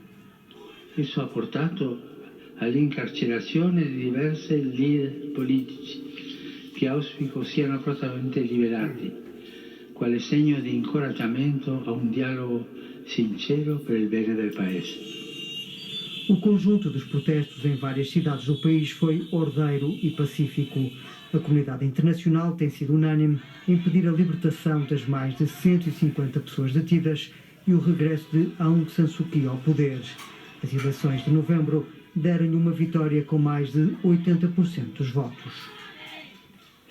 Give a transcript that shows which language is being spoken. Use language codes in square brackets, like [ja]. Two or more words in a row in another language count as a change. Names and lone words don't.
[it] Isso ha portato all'incarcerazione di diversi leader politici che auspico siano prontamente liberati, quale segno di incoraggiamento a un dialogo sincero per il bene del Paese. [pt] O conjunto dos protestos em várias cidades do país foi ordeiro e pacífico. A comunidade internacional tem sido unânime em pedir a libertação das mais de 150 pessoas detidas e o regresso de Aung San Suu Kyi ao poder. As eleições de novembro deram-lhe uma vitória com mais de 80% dos votos.